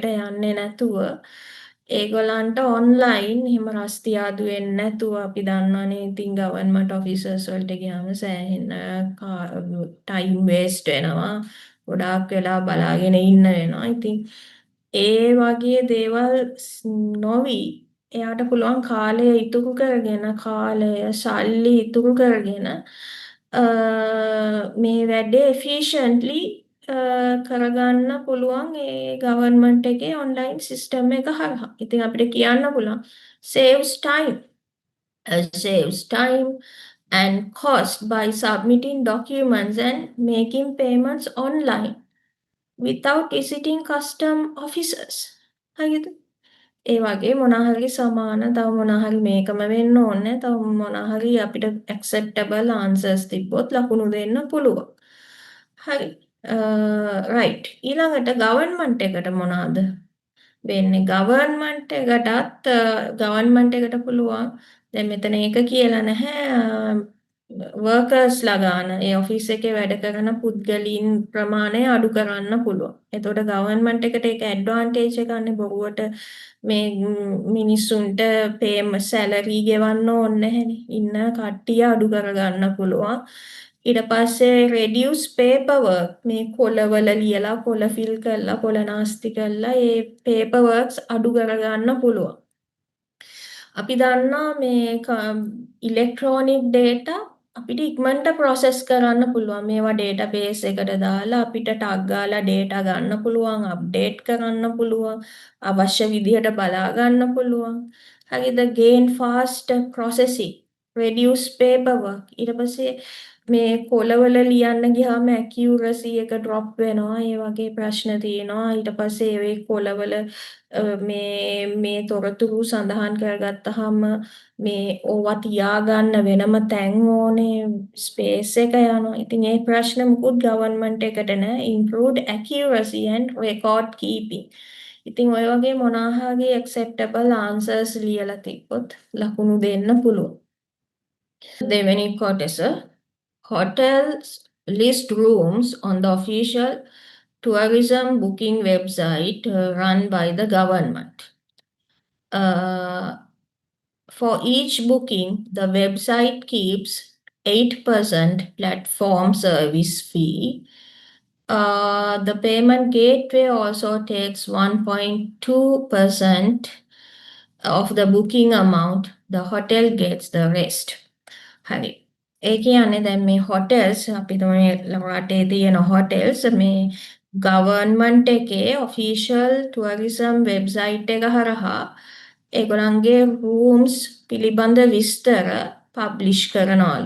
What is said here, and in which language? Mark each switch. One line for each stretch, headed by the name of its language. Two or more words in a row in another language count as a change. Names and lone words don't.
Sinhala: යන්නේ නැතුව ඒගොල්ලන්ට ඔන්ලයින් එහෙම රස්තියාදු වෙන්නේ නැතුව අපි දන්නවනේ ඉතින්
English: government officers
Sinhala: වලට ගියාම සෑහෙන
English: time waste
Sinhala: වෙනවා ගොඩාක් වෙලා බලාගෙන ඉන්න වෙනවා ඉතින් ඒ වගේ දේවල් නොවි එයාට පුළුවන් කාලය ඉතුරු කරගෙන කාලය සල්ලි ඉතුරු කරගෙන මේ වැඩේ efficiently කරගන්න පුළුවන් ඒ ගවර්න්මන්ට් එකේ
English: online system
Sinhala: එක හරහා. ඉතින් අපිට කියන්න පුළුවන්
English: saves time. Saves time and cost by submitting documents and making payments online without visiting custom officers.
Sinhala: හරිද? ඒ වගේ මොනාහරි සමාන තව මොනාහරි මේකම වෙන්න ඕනේ තව මොනාහරි අපිට
English: acceptable answers
Sinhala: තිබ්බොත් ලකුණු දෙන්න පුළුවන්. හරි. රයිට්. ඊළඟට ගවර්න්මන්ට් එකට මොනවාද වෙන්නේ? ගවර්න්මන්ට් එකට පුළුවන් දැන් මෙතන ඒක කියලා නැහැ වර්කර්ස්ලා ගාන ඒ ඔෆිස් එකේ වැඩ කරන පුද්ගලයන් ප්‍රමාණය අඩු කරන්න පුළුවන්. එතකොට ගවර්න්මන්ට් එකට ඒක ඇඩ්වාන්ටේජ් එකක් නේ බොරුවට මේ මිනිස්සුන්ට පේම සැලරි ගෙවන්න ඕනේ නැහැනේ. ඉන්න කට්ටිය අඩු කරගන්න පුළුවන්. ඊට පස්සේ
English: reduce paperwork
Sinhala: මේ කොළවල ලියලා කොළ ෆිල් කරලා කොළ නාස්ති කරලා ඒ paperworks අඩු කරගන්න පුළුවන්. අපි දන්නා මේ
English: electronic data
Sinhala: අපිට ඉක්මනට process කරන්න පුළුවන්. මේවා database එකට දාලා අපිට ටග් ගාලා data ගන්න පුළුවන්, update කරන්න පුළුවන්, අවශ්‍ය විදිහට බලා ගන්න පුළුවන්. හරිද?
English: gain fast processing, reduce paperwork.
Sinhala: ඊට පස්සේ මේ කොළවල ලියන්න ගියාම accuracy එක drop වෙනවා. ඒ වගේ ප්‍රශ්න තියෙනවා. ඊට පස්සේ ඒ කොළවල මේ තොරතුරු සඳහන් කරගත්තාම මේ ඕවා තියාගන්න වෙනම තැන් ඕනේ ස්පේස් එක යනවා. ඉතින් ඒ ප්‍රශ්න මුකුත් ගවර්න්මන්ට් එකට නෑ.
English: improved accuracy and record keeping.
Sinhala: ඉතින් ඔය වගේ මොනාහරි
English: acceptable answers
Sinhala: ලියලා තිබ්බොත් ලකුණු දෙන්න පුළුවන්. දෙවෙනි කොටස
English: hotels list rooms on the official tourism booking website run by the government. For each booking, the website keeps 8% platform service fee. The payment gateway also takes 1.2% of the booking amount. The hotel gets the rest.
Sinhala: හරි. ඒ කියන්නේ දැන් මේ hotels අපි තමයි රටේ තියෙන hotels මේ ගවර්න්මන්ට් එකේ
English: official tourism website
Sinhala: එක හරහා ඒගොල්ලන්ගේ rooms පිළිබඳ විස්තර publish කරනවලු.